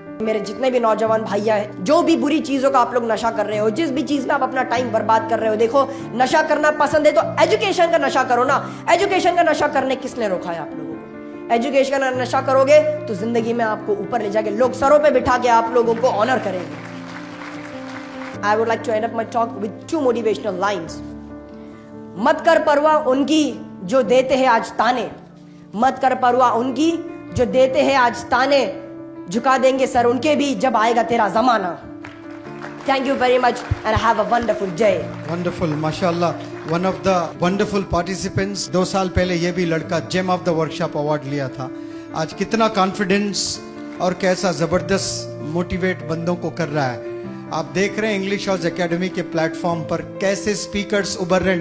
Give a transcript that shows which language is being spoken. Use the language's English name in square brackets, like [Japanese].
[Hindi] मेरे जितने भी नौजवान भैया हैं, जो भी बुरी चीजों का आप लोग नशा कर रहे हो, जिस भी चीज में आप अपना टाइम बर्बाद कर रहे हो, देखो नशा करना पसंद है तो एजुकेशन का नशा करो ना। एजुकेशन का नशा करने किसने रोका है आप लोगों को? एजुकेशन का नशा करोगे तो जिंदगी में आपको ऊपर ले जाके लोग सरों पे बिठा के आप लोगों को ऑनर करेंगे। [English] I would like to end up my talk with 2 motivational lines। [Hindi] मत कर परवाह उनकी जो देते हैं आज ताने, मत कर परवाह उनकी जो देते हैं आज ताने, झुका देंगे सर उनके भी जब आएगा तेरा जमाना। [English] Thank you very much and have a wonderful day। [Hindi] Wonderful, माशाल्लाह। [English] One of the wonderful participants. [Hindi] 2 साल पहले ये भी लड़का GeM of the workshop award लिया था। आज कितना कॉन्फिडेंस और कैसा जबरदस्त मोटिवेट बंदों को कर रहा है। आप देख रहे हैं इंग्लिश हाउस एकेडमी के प्लेटफॉर्म पर कैसे स्पीकर्स उभर रहे हैं।